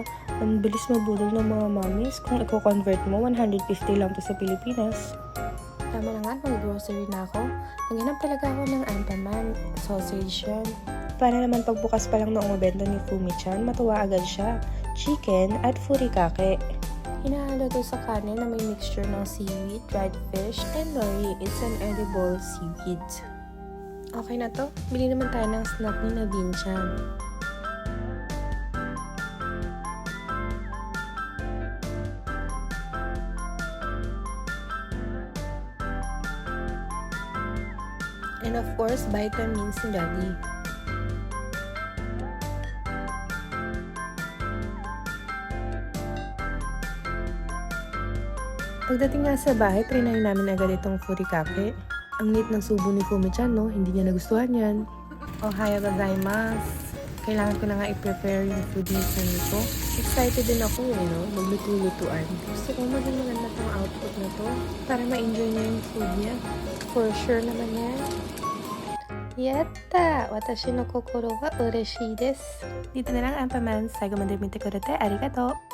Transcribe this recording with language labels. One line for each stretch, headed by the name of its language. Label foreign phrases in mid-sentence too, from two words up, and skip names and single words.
Filipino: Ang bilis mabudol ng mga mommies kung i-convert mo, 150 lang to sa Pilipinas. Tama na nga, mag-grocery na ako. Naghanap talaga ako ng Ampaman, sausage yan. Para naman pagbukas pa lang ng obento ni Fumi-chan, matuwa agad siya. Chicken at furikake. Hinahalo to sa kanin na may mixture ng
English: seaweed, dried fish, and nori. It's an edible seaweed.
Filipino: Okay na to. Bili naman tayo ng snack ni Navin-chan.
English: And of course,
Filipino: vitamins ni Daddy. Pagdating nga sa bahay, trinahin namin agad itong furikake. Ang neat ng subo ni Fumi-chan, no? Hindi niya nagustuhan yan.
Japanese: おはようございます!
Filipino: Kailangan ko na nga i-prepare yung food ni Fumiko. Excited din ako eh, no? Magluto-lutuan. Gusto ko maging maganda tong output na to para ma-enjoy niya yung food niya.
English: For sure
Filipino: naman yan.
Japanese: Yatta! 私の心は嬉しいです.
Filipino: Dito na lang, Ampamans.
Japanese: 最後まで見てくれてありがとう!